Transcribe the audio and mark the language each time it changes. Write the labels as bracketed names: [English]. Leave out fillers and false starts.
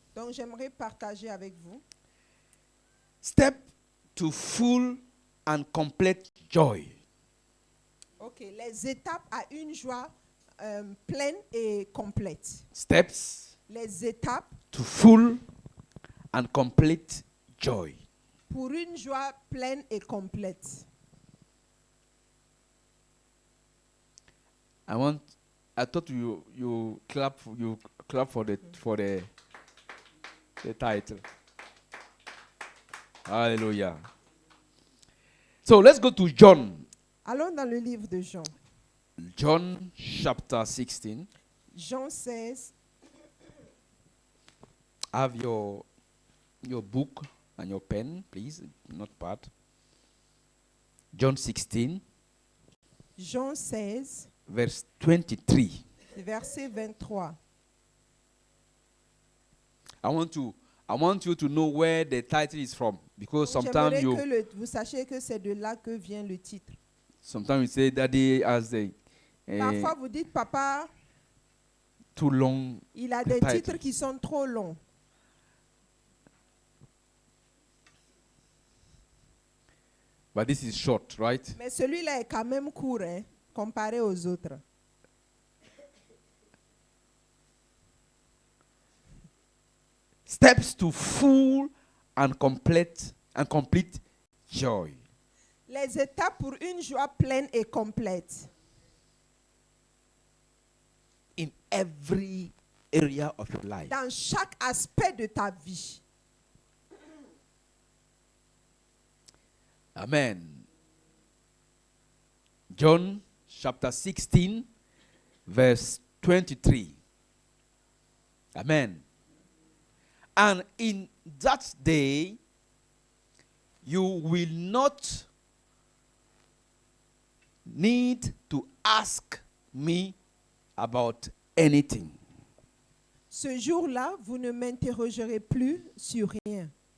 [French] Donc, j'aimerais partager avec vous [English] step to full and complete joy. [French] ok, les étapes à une joie pleine et complète. [English] Steps [French] Les étapes [English] to full and complete joy. [French] pour une joie pleine et complète. [English] I thought you clap for the title. Hallelujah. So let's go to John. [French] Allons dans le livre de Jean. [English] John chapter 16. [French] Jean 16. [English] Have your book and your pen, please, not pad. John 16, [French] Jean 16, [English] verse 23. [French] verset 23. [English] I want you to know where the title is from, because sometimes [French] J'aimerais que vous sachiez que c'est de là que vient le titre. [English] sometimes you say Daddy has [French] Parfois, vous dites, Papa, [English] too long. [French] il a [English] the [French] des [English] title. [French] titres qui sont trop longs. [English] But this is short, right? [French] Mais celui-là est quand même court, hein, comparé aux autres. [English] Steps to full and complete joy. [French] Les étapes pour une joie pleine et complète. [English] In every area of your life. [French] Dans chaque aspect de ta vie. [English] Amen. John chapter 16, verse 23. Amen. And in that day, you will not need to ask me about anything. [French] Ce jour-là, vous ne m'interrogerez plus sur rien.